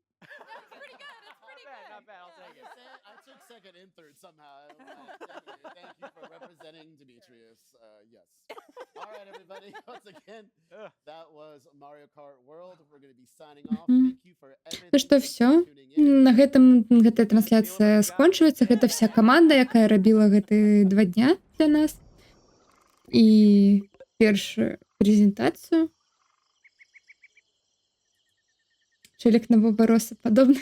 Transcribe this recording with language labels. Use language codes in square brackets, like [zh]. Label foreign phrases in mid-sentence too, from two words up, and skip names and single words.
[en] That's pretty good. It's pretty good. Not bad. I'll take it. goodness. I took second and third somehow. I don't know. Thank you for representing Demetrius. Yes. All right, everybody. Once again, that was Mario Kart World. We're going to be signing off. Thank you for everything. [be] Ну што, все. На гэтая трансляцыя скончваецца. Гэта вся каманда, якая рабіла гэты 2 дня для нас. І першую прэзентацыю. Чолік на Бобароса падобны.